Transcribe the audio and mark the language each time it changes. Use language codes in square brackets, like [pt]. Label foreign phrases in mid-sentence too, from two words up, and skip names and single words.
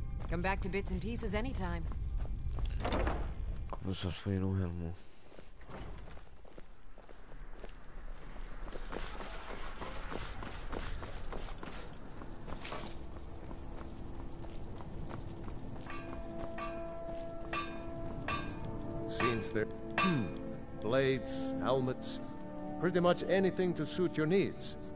[en] Come back to bits and pieces anytime. [cs] Kup se svoji jinou helmu. [en] Seems there... blades, helmets, pretty much anything to suit your needs.